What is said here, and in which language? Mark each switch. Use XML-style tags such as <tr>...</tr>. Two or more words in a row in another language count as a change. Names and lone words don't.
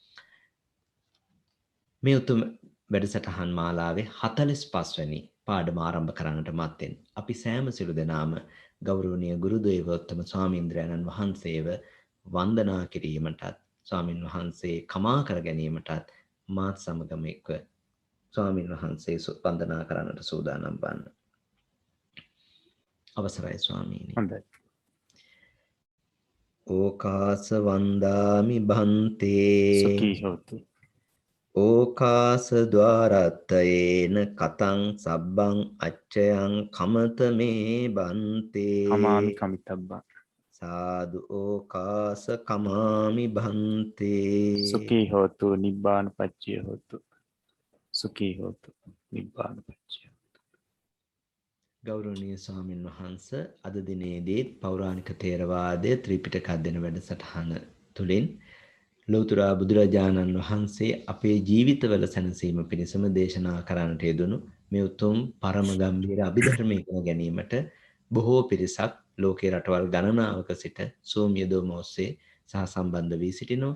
<si>මේ උතුම් වැඩසටහන් මාලාවේ 45 වැනි පාඩම ආරම්භ කරන්නට මත්තෙන් අපි සෑම සිළු දෙනාම ගෞරවනීය ගුරු දේවෝත්තම ස්වාමීන්ද්‍රයන්න් වහන්සේව වන්දනා කිරීමටත් ස්වාමින් වහන්සේ කමා කර ගැනීමටත් මාත් සමගම එක්ව ස්වාමින් වහන්සේ වන්දනා කරන්නට සූදානම් වන්න. අවසරයි ස්වාමීනි. හොඳයි.</si> <pi>ඕකාස වන්දාමි බන්තේ සුඛී හොතු. ඕකාස ద్వාරත්තයේන කතං සබ්බං අච්චයං කමත මේ බන්තේ කමාමි කමිතබ්බා. සාදු ඕකාස කමාමි බන්තේ සුඛී හොතු නිබ්බාන පච්චය හොතු. සුඛී හොතු නිබ්බාන පච්චය.</pi> <si>ගෞරවනීය ස්වාමින් වහන්සේ අද දිනේදී පෞරාණික තේරවාදයේ ත්‍රිපිටක අධ්‍යයන වැඩසටහන තුලින් ලෞතර බුදුරජාණන් වහන්සේ අපේ ජීවිතවල සැනසීම පිණිසම දේශනා කරන්නට යෙදුණු මේ උතුම් පරම ගම්භීර අභිධර්ම ඉගෙන ගැනීමට බොහෝ පිරිසක් ලෝකේ රටවල් ගණනාවක සිට Zoom යොදවන ඔස්සේ සහ සම්බන්ධ වී සිටිනවා.</si>